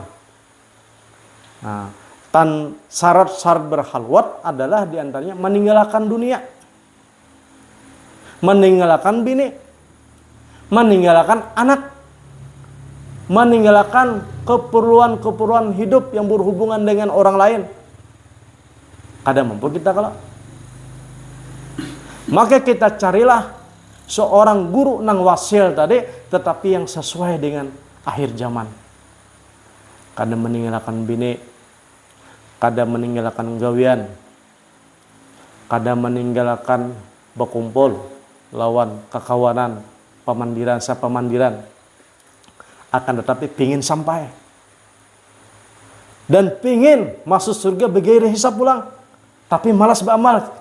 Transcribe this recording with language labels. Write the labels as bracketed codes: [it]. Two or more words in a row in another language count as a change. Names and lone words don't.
[id] Nah, syarat-syarat berhalwat adalah diantaranya meninggalkan dunia, meninggalkan bini, meninggalkan anak, meninggalkan keperluan-keperluan hidup yang berhubungan dengan orang lain. [bjn] Kada mampu kita kalau. [id] Maka kita carilah seorang guru nang wasil tadi, tetapi yang sesuai dengan akhir zaman. [bjn] Kada meninggalkan bini, kada meninggalkan gawian, kada meninggalkan berkumpul lawan kekawanan, pemandiran, akan tetapi pingin sampai dan pingin masuk surga begairah hisab pulang, tapi malas beramal.